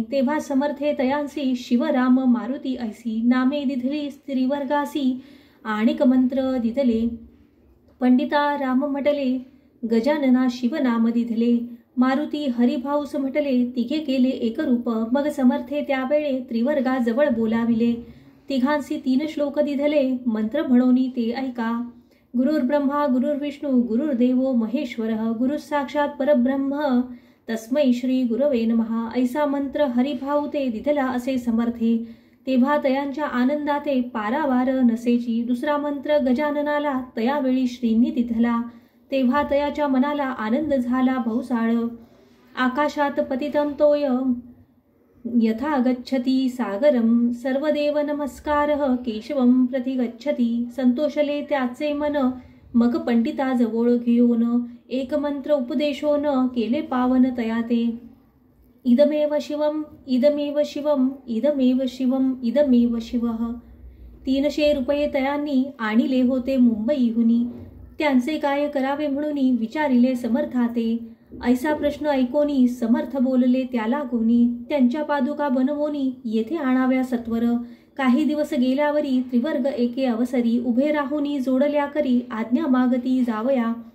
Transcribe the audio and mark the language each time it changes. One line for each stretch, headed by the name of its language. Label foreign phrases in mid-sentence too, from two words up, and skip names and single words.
Marathi: तेव्हा समर्थे तयांसी शिवराम मारुती ऐसी नामे दिधली त्रिवर्गासी आणिक मंत्र दिधले। पंडिता राम म्हटले गजानना शिवनाम दिधले मारुती हरिभाऊस म्हटले तिघे केले एक रूप। मग समर्थे त्यावेळे त्रिवर्गाजवळ बोलाविले तिघांसी 3 श्लोक दिधले मंत्र म्हणोनी ते ऐका।
Sanskrit: गुरुर्ब्रह्मा गुरुर्विष्णू गुरुर्देवो महेश्वर गुरु साक्षात परब्रह्म तस्मै श्री गुरवे नमः
Marathi: ऐसा मंत्र हरिभाऊ ते दिधला असे समर्थे। तेव्हा तयांच्या आनंदाते पारावार नसेची। दुसरा मंत्र गजाननाला तयावेळी श्रींनी दिधला तेव्हा तयाच्या मनाला आनंद झाला बहुसाळ।
Sanskrit: आकाशात पतितं तोय यथा गच्छति सागरम सर्वदेव नमस्कारः केशवं प्रति गच्छति।
Marathi: संतोषले त्याचे मन मग पंडिता जवळ घेऊन एक मंत्र उपदेशोन केले पावन तयाते।
Sanskrit: इदमेव शिवम इदमेव शिवम इदमेव शिवम इदमेव शिवः।
Marathi: 300 रुपये तयांनी आणिले होते मुंबईहुनी। त्यांचे काय करावे म्हणून विचारिले समर्थाते। ऐसा प्रश्न ऐकोनी समर्थ बोलले त्याला कोणी त्यांच्या पादुका बनवोनी येथे आणाव्या सत्वर। काही दिवस गेल्यावरी त्रिवर्ग एके अवसरी उभे राहुनी जोडल्या करी आज्ञा मागती जावया।